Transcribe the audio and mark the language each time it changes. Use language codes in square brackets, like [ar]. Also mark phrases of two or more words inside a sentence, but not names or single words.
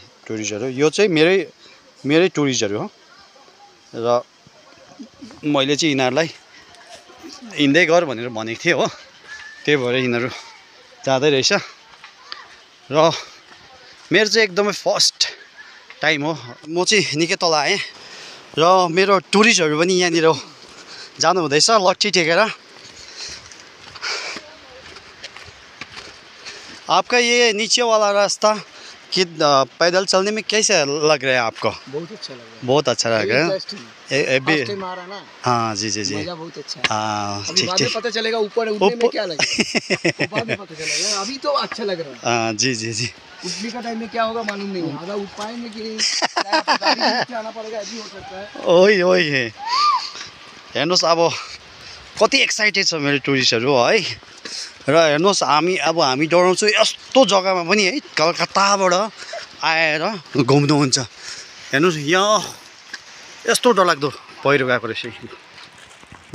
[ne] टुरिस्टहरु यो चाहिँ मेरै टुरिस्टहरु हो र मैले चाहिँ यिनीहरुलाई हिँड्दै गर भनेर भनेको थिएँ हो। त्यही भएर यिनीहरु जाँदै रहेछ र मेरो चाहिँ एकदमै [en] first time [ne] हो। म चाहिँ निकै तल आएँ र मेरो टुरिस्टहरु पनि यहाँनिर जानु हुँदैछ लट्ठी टेकेर। [hi] आपका ये नीचे वाला रास्ता कि पैदल चलने में कैसा लग रहा है आपको? बहुत अच्छा लग रहा है। बहुत अच्छा लग रहा है अभी हाँ जी मजा बहुत अच्छा है। हाँ ठीक ठीक पता चलेगा ऊपर उठने में क्या लगेगा, बाद में पता चलेगा। अभी तो अच्छा लग रहा है। हाँ जी उठने का टाइम में क्या होगा मालूम नहीं है। आधा उठ पाएंगे कि गाड़ी आना पड़ेगा, ऐसी हो सकता है। [ne] ओइ हेर्नुस् अब कति एक्साइटेड छ मेरो टुरिस्टहरु है। र हेर्नुस् हामी डराउँछु यस्तो जग्गामा पनि है। कलकत्ताबाट आएर घुम्नुहुन्छ। हेर्नुस् यहाँ यस्तो डरलाग्दो पहिरो गएको रहेछ।